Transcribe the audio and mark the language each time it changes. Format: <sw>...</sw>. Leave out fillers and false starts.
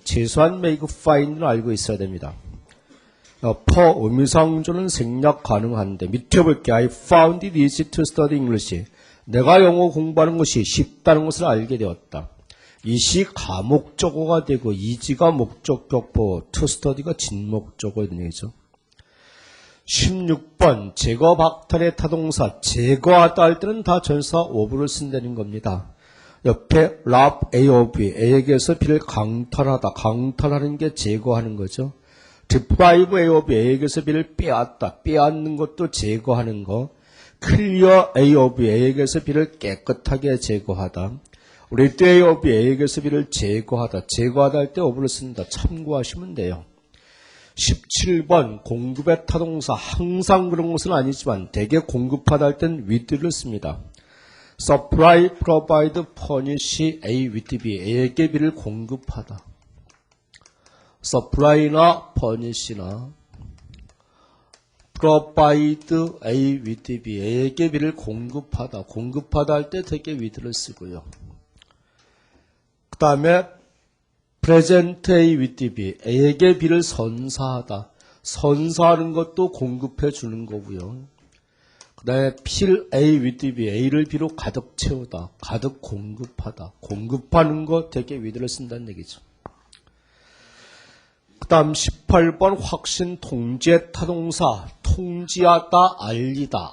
<ko>최소한 make, find는 알고 있어야 됩니다. for 의미상주는 생략 가능한데 밑에 볼게요.</ko> <en>I found it easy to study English.</en> <ko>내가 영어 공부하는 것이 쉽다는 것을 알게 되었다. 이시 가목적어가 되고 easy가 목적격보, to study가 진목적어인 얘기죠. 16번 제거 박탈의 타동사 제거하다 할 때는 다 전사 of를 쓴다는 겁니다. 옆에</ko> <en>rob A of B,</en> <ko>A에게서 B를 강탈하다, 강탈하는 게 제거하는 거죠.</ko> <en>deprive A of B,</en> <ko>A에게서 B를 빼앗다, 빼앗는 것도 제거하는 거.</ko> <en>clear A of B,</en> <ko>A에게서 B를 깨끗하게 제거하다.</ko> <en>rid A of B,</en> <ko>A에게서 B를 제거하다, 제거하다 할 때 of를 쓴다. 참고하시면 돼요. 17번 공급의 타동사 항상 그런 것은 아니지만 대개 공급하다 할 땐 with를 씁니다.</ko> <en>supply, provide, furnish A with B.</en> <ko>A에게 B를 공급하다.</ko> <en>supply나 furnish나 provide A with B.</en> <ko>A에게 B를 공급하다. 공급하다 할 때 대개 with를 쓰고요. 그 다음에</ko> <en>present A with B,</en> <ko>A에게 B를 선사하다. 선사하는 것도 공급해 주는 거고요. 그 다음에</ko> <en>fill A with B,</en> <ko>A를 B로 가득 채우다. 가득 공급하다. 공급하는 것 되게 with를 쓴다는 얘기죠. 그 다음 18번 확신 통지의 타동사 통지하다, 알리다.</ko>